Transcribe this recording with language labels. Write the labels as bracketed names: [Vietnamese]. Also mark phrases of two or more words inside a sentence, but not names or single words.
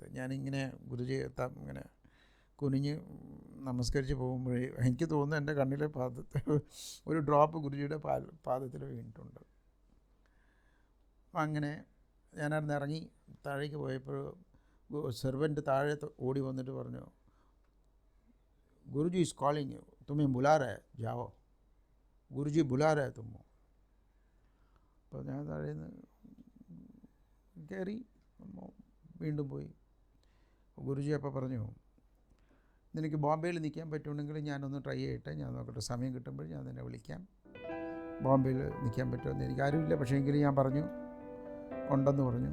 [Malayalam] ഞാനിങ്ങനെ ഗുരുജിയെ ഇങ്ങനെ കുനിഞ്ഞ് നമസ്കരിച്ച് പോകുമ്പോഴേ എനിക്ക് തോന്നുന്നു എൻ്റെ കണ്ണിലെ പാദത്തിൽ ഒരു ഡ്രോപ്പ് ഗുരുജിയുടെ പാദത്തിൽ വീണിട്ടുണ്ട്. അങ്ങനെ ഞാനവിടുന്ന് ഇറങ്ങി താഴേക്ക് പോയപ്പോൾ സെർവൻറ്റ് താഴെ ഓടി വന്നിട്ട് പറഞ്ഞു, [English] Guruji is calling you, [Hindi] तुम्हें बुला रहा है, जाओ, गुरुजी बुला रहा है तुमको. [Malayalam] അപ്പോൾ ഞാൻ താഴെ നിന്ന് കയറി വീണ്ടും പോയി. ഗുരുജി അപ്പോൾ പറഞ്ഞു, നിനക്ക് ബോംബെയിൽ നിൽക്കാൻ പറ്റുമെങ്കിൽ ഞാനൊന്ന് ട്രൈ ചെയ്യട്ടെ, ഞാൻ നോക്കട്ടെ, സമയം കിട്ടുമ്പോൾ ഞാൻ നിന്നെ വിളിക്കാം. ബോംബെയിൽ നിൽക്കാൻ പറ്റുമെന്ന് എനിക്കാരുമില്ല, പക്ഷേ എങ്കിലും ഞാൻ പറഞ്ഞു, ഉണ്ടെന്ന് പറഞ്ഞു.